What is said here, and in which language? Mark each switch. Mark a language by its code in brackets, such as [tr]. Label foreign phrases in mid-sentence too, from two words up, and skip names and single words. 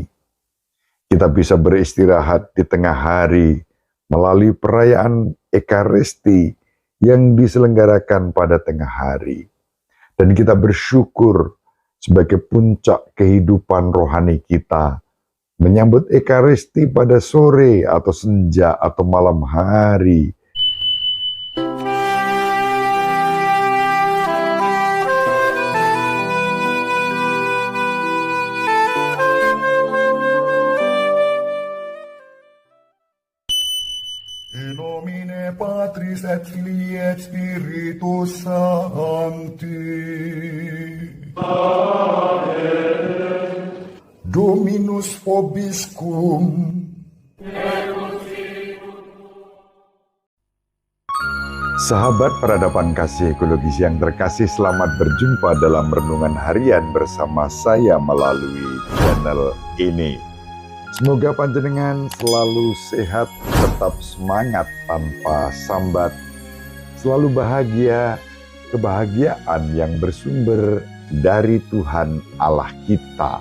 [id] Kita bisa beristirahat di tengah hari melalui perayaan Ekaristi yang diselenggarakan pada tengah hari. Dan kita bersyukur sebagai puncak kehidupan rohani kita, menyambut Ekaristi pada sore atau senja atau malam hari. [la] In nomine Patris et Filii et Spiritus Sancti. Amen. Dominus vobiscum. [id] Sahabat peradaban kasih ekologis yang terkasih, selamat berjumpa dalam renungan harian bersama saya melalui channel ini. Semoga panjenengan selalu sehat, tetap semangat tanpa sambat, selalu bahagia, kebahagiaan yang bersumber dari Tuhan Allah kita.